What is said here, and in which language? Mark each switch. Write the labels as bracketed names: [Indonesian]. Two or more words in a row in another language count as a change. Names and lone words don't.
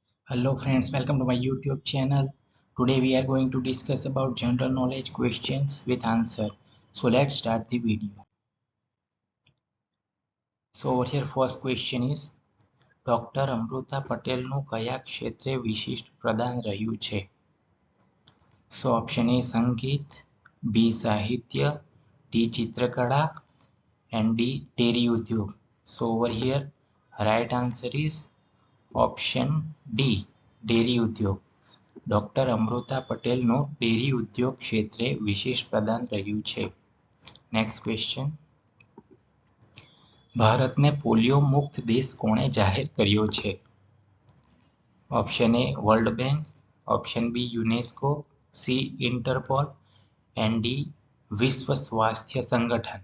[English] Hello friends, welcome to my YouTube channel. Today we are going to discuss about general knowledge questions with answer. So let's start the video. So over here first question is [Gujarati] ડોક્ટર અમૃતા પટેલનું કયા ક્ષેત્રે વિશિષ્ટ પ્રદાન રહ્યું છે? [English] So option A સંગીત, B સાહિત્ય, D ચિત્રકળા and D [Gujarati] ડેરી ઉદ્યોગ. [English] So over here right answer is option D [Gujarati] ડેરી ઉદ્યોગ. ડોક્ટર અમૃતા પટેલનું ડેરી ઉદ્યોગ ક્ષેત્રે વિશેષ પ્રદાન રહ્યું છે. [English] next question, [Gujarati] ભારતને પોલિયો મુક્ત દેશ કોણે જાહેર કર્યો છે? [English] option A World Bank, option B UNESCO, C Interpol and D [Gujarati] વિશ્વ સ્વાસ્થ્ય સંગઠન.